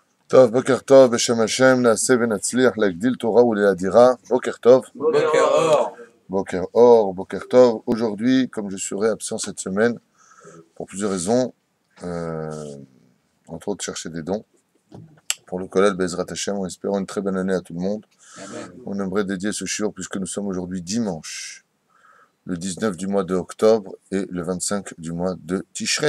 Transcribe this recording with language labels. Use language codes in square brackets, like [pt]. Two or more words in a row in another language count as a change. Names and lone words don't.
[he] טוב, בוקר טוב, בשם השם, נעשה ונצליח להגדיל תורה ולהאדירה. בוקר טוב. בוקר אור. בוקר אור, בוקר טוב. [fr] Aujourd'hui, comme je serai absent cette semaine, pour plusieurs raisons, entre autres chercher des dons, pour le Kollel [he] בעזרת השם, [fr] en espérant une très bonne année à tout le monde. Amen. On aimerait dédier ce shiur, puisque nous sommes aujourd'hui dimanche, le 19 du mois de octobre et le 25 du mois de Tishrei.